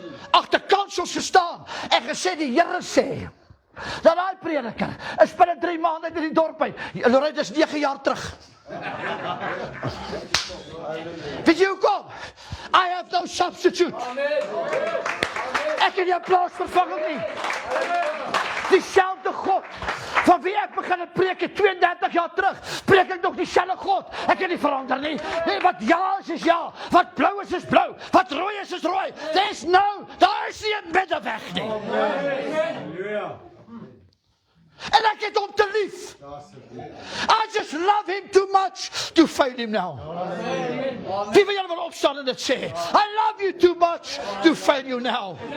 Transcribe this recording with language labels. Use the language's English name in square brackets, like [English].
[Afrikaans] Agter kansels gestaan en gesê, die Here sê, dat daai prediker is binne 3 maande uit die dorp uit. Lorraine, dis 9 jaar terug. Weet jy hoekom? [English] I have no substitute. [Afrikaans] Ek het nie 'n plaasvervanger nie. Dieselfde God van wie ek begin het preek 32 jaar terug, preek ek nog dieselfde God. Ek het nie verander nie. Nee, wat ja is ja, wat blou is blou, wat rooi is rooi. Daar is nie 'n middeweg nie. En ek het hom te lief. [English] I just love him too much to fail him now. [Afrikaans] Wie wil julle wil opstaan en dit sê? [English] I love you too much to fail you now.